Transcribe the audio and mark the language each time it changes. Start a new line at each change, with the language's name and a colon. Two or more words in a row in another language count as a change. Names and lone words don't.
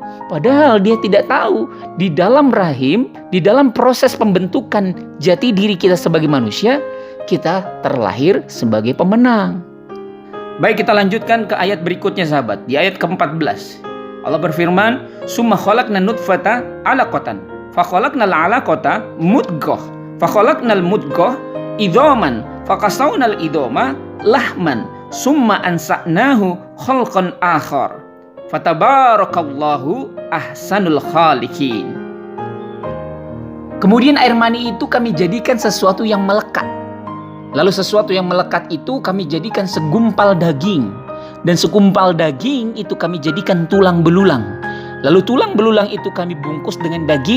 Indonesian: Padahal dia tidak tahu di dalam rahim, di dalam proses pembentukan jati diri kita sebagai manusia, kita terlahir sebagai pemenang. Baik, kita lanjutkan ke ayat berikutnya sahabat. Di ayat ke-14 Allah berfirman,
Arabic: "ثم خلقنا نطفة علقة فخلقنا العلقة مضغة فخلقنا المضغة عظاما فكسونا العظام لحما ثم أنشأناه خلقا آخر فتبارك الله أحسن الخالقين."
Indonesian: Kemudian air mani itu kami jadikan sesuatu yang melekat. Lalu sesuatu yang melekat itu kami jadikan segumpal daging. Dan segumpal daging itu kami jadikan tulang belulang. Lalu tulang belulang itu kami bungkus dengan daging.